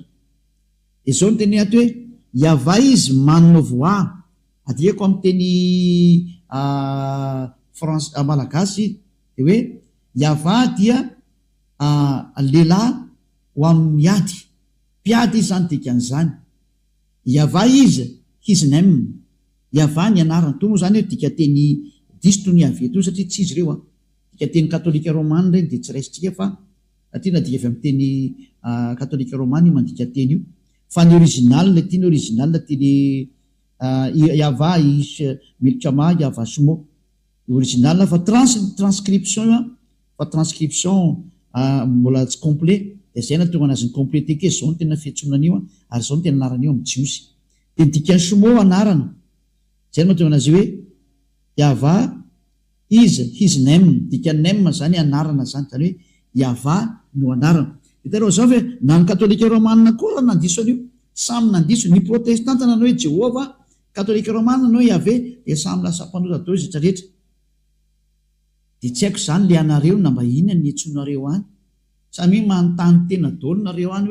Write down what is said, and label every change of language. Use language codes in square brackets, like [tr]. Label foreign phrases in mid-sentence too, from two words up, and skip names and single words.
[mg] De zao ny teny ato hoe Yava izy manana voa, adikako amin'ny teny malagasy de hoe Yava dia lehilahy ho amin'ny miady, mpiady izy zany dikan'izany. Yava izy [en] his name, [mg] Yava ny anarany to moa zany hoe dika teny diso ny avy eto satria tsy izy ireo dika teny katolika romana reny dia tsy raisitsika fa satria na dika avy amin'ny teny katolika romana io mandika teny io fa ny original teny original teny [he] יהוה מלחמה יהוה שמו [mg] original fa transcription fa transcription mbola tsy complet dia zay natonga anazy ny complété ke zao ny tena fiantsonan'io ary zao ny tena anaran'io amin'ny jiosy dia dika Sumo anarana zay no mahatonga anazy hoe [en] Yava is his name [mg] dika name zany anarana zany hoe Yava no anarana. Hitanao zao hoe na ny katolika romana koa nandiso an'io samy nandiso ny protestanta nanao hoe Jehova katolika romana nanao hoe Yahvé dia samy lasa mpanota dao izy rehetra dia tsy haiko zany le anareo na mba inona ny antsonareo any samy manontany tena daholo nareo any